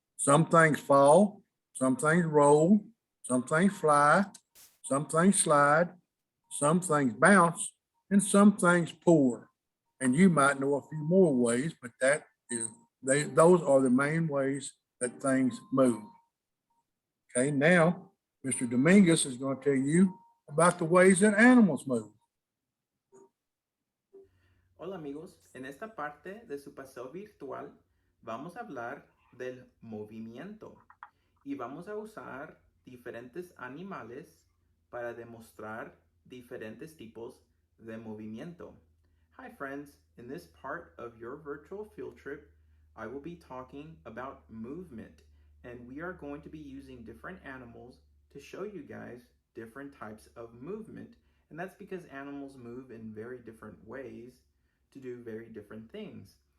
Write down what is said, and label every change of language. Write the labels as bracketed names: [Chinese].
[English] Some things fall, some things roll, some things fly, some things slide, some things bounce, and some things pour. And you might know a few more ways, but those are the main ways that things move. Okay, now Mr. Dominguez is going to tell you about the ways that animals move. [Spanish] Hola amigos, en esta parte de su paseo virtual vamos a hablar del movimiento y vamos a usar diferentes animales para demostrar diferentes tipos de movimiento. [English] Hi friends, in this part of your virtual field trip, I will be talking about movement, and we are going to be using different animals to show you guys different types of movement, and that's because animals move in very different ways to do very different things.